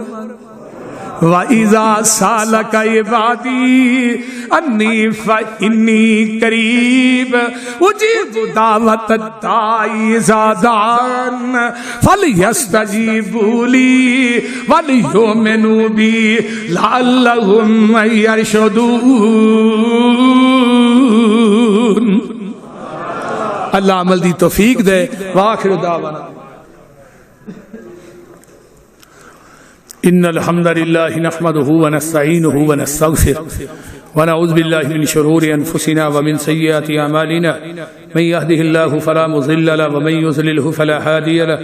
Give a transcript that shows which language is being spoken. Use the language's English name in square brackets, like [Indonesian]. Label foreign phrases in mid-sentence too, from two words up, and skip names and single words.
[Arabic] وَإِذَا سَأَلَكَ عِبَادِي أَنِّي فَإِنِّي قَرِيبٌ أُجِيبُ دَعْوَةَ الدَّاعِ إِذَا دَعَانِ فَلْيَسْتَجِيبُوا لِي وَلْيُؤْمِنُوا بِي لَعَلَّهُمْ يَرْشُدُونَ. [Punjabi] اللہ عمل دی توفیق دے. [Arabic] وآخر دعوانا ان الحمد لله نحمده ونستعينه ونستغفره ونعوذ بالله من شرور انفسنا ومن سيئات اعمالنا. من يهده الله فلا مضل له ومن يضلل فلا هادي له.